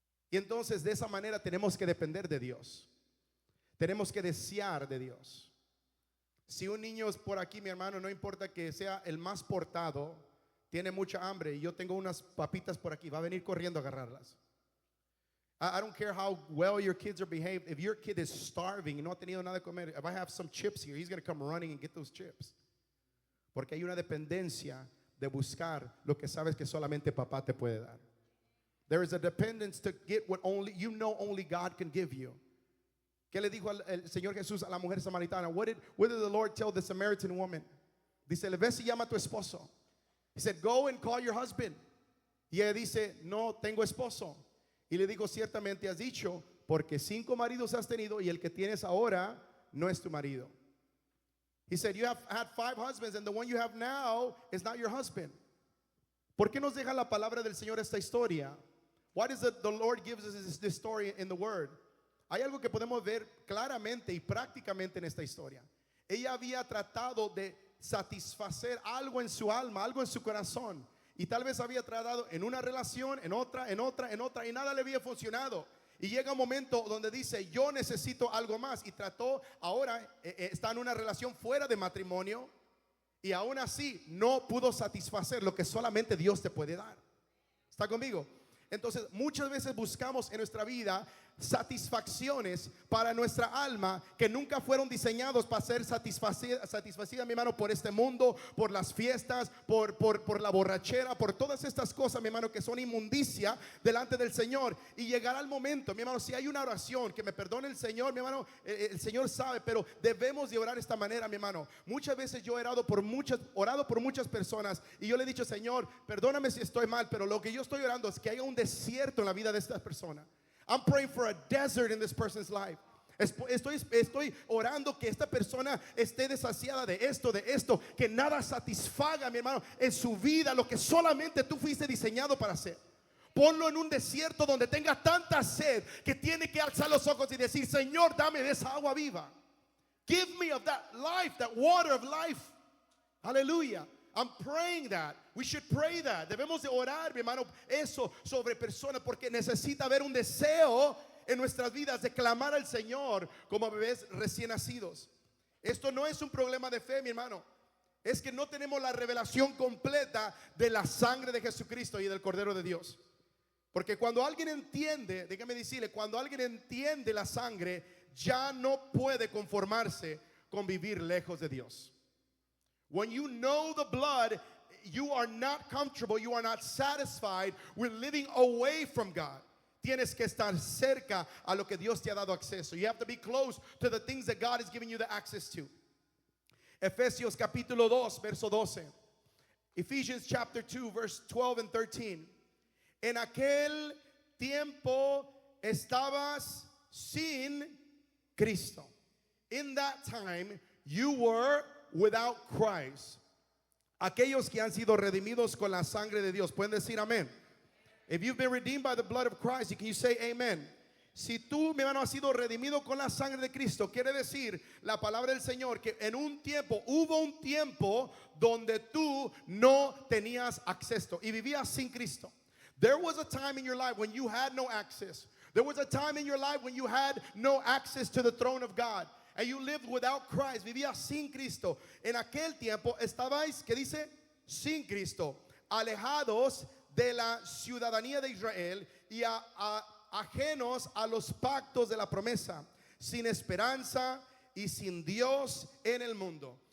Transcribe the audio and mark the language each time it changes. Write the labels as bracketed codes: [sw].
[es] Y entonces de esa manera tenemos que depender de Dios. Tenemos que desear de Dios. Si un niño es por aquí, mi hermano, no importa que sea el más portado, tiene mucha hambre y yo tengo unas papitas por aquí, va a venir corriendo a agarrarlas. [en] I don't care how well your kids are behaved. If your kid is starving [es] y no ha tenido nada de comer, [en] if I have some chips here, he's going to come running and get those chips. [es] Porque hay una dependencia de buscar lo que sabes que solamente papá te puede dar. [en] There is a dependence to get what only God can give you. [es] ¿Qué le dijo el Señor Jesús a la mujer samaritana? [en] What did the Lord tell the Samaritan woman? [es] Dice, le ves y llama a tu esposo. [en] He said, go and call your husband. [es] Y ella dice, no tengo esposo. Y le digo, ciertamente has dicho, porque 5 maridos has tenido y el que tienes ahora no es tu marido. [en] He said, you have had 5 husbands and the one you have now is not your husband. [es] ¿Por qué nos deja la palabra del Señor esta historia? [en] Why does the Lord gives us this story in the word? [es] Hay algo que podemos ver claramente y prácticamente en esta historia. Ella había tratado de satisfacer algo en su alma, algo en su corazón. Y tal vez había tratado en una relación, en otra, y nada le había funcionado. Y llega un momento donde dice, yo necesito algo más. Y trató, ahora está en una relación fuera de matrimonio. Y aún así no pudo satisfacer lo que solamente Dios te puede dar. ¿Está conmigo? Entonces muchas veces buscamos en nuestra vida satisfacciones para nuestra alma que nunca fueron diseñados para ser satisfacida, mi hermano, por este mundo, por las fiestas, por la borrachera, por todas estas cosas, mi hermano, que son inmundicia delante del Señor. Y llegará el momento, mi hermano, si hay una oración, que me perdone el Señor, mi hermano, el Señor sabe, pero debemos de orar de esta manera, mi hermano. Muchas veces yo he orado por muchas personas y yo le he dicho, Señor, perdóname si estoy mal, pero lo que yo estoy orando es que haya un desierto en la vida de estas personas. [en] I'm praying for a desert in this person's life. [es] Estoy orando que esta persona esté desasiada de esto, que nada satisfaga, mi hermano, en su vida lo que solamente tú fuiste diseñado para hacer. Ponlo en un desierto donde tenga tanta sed que tiene que alzar los ojos y decir, Señor, dame de esa agua viva. [en] Give me of that life, that water of life. Aleluya. I'm praying that. We should pray that. [es] Debemos de orar, mi hermano, eso sobre personas, porque necesita haber un deseo en nuestras vidas de clamar al Señor como bebés recién nacidos. Esto no es un problema de fe, mi hermano. Es que no tenemos la revelación completa de la sangre de Jesucristo y del Cordero de Dios. Porque cuando alguien entiende, déjame decirle, cuando alguien entiende la sangre, ya no puede conformarse con vivir lejos de Dios. [en] When you know the blood, you are not comfortable, you are not satisfied with living away from God. [es] Tienes que estar cerca a lo que Dios te ha dado acceso. [en] You have to be close to the things that God is giving you the access to. [es] Efesios capítulo 2, verso 12. [en] Ephesians chapter 2, verse 12 and 13. [es] En aquel tiempo estabas sin Cristo. [en] In that time you were without Christ. [es] Aquellos que han sido redimidos con la sangre de Dios. Pueden decir amén. [en] If you've been redeemed by the blood of Christ, can you say amen? [es] Si tú, mi hermano, has sido redimido con la sangre de Cristo, quiere decir la palabra del Señor que en un tiempo, hubo un tiempo donde tú no tenías acceso y vivías sin Cristo. [en] There was a time in your life when you had no access. There was a time in your life when you had no access to the throne of God. And you lived without Christ, [es] vivías sin Cristo. En aquel tiempo estabais, ¿qué dice? Sin Cristo, alejados de la ciudadanía de Israel y ajenos a los pactos de la promesa, sin esperanza y sin Dios en el mundo.